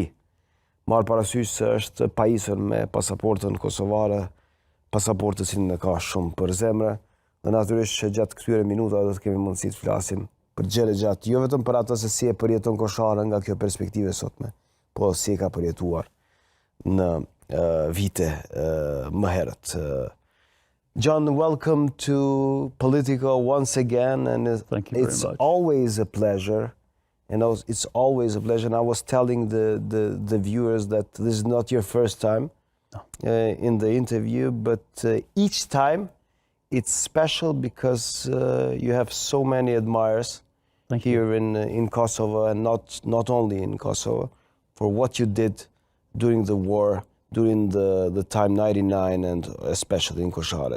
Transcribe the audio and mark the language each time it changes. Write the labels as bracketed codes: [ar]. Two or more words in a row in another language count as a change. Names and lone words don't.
[sq] Marr parasysh se është pajisur me pasaportën kosovare, pasaportën që në ka shumë për zemre, dhe natyrisht që gjatë këtyre minutave do të kemi mundësi të flasim për gjëra gjatë, jo vetëm për atë se si e përjeton Kosharën nga kjo perspektive sotme, po si e ka përjetuar në vite më herët. [en] John, welcome to Politico once again, and Thank you very it's much. always a pleasure. And it's always a pleasure. And I was telling the viewers that this is not your first time in the interview, but each time it's special because you have so many admirers here in Kosovo, and not only in Kosovo, for what you did during the war, during the time 99, and especially in Kosovo.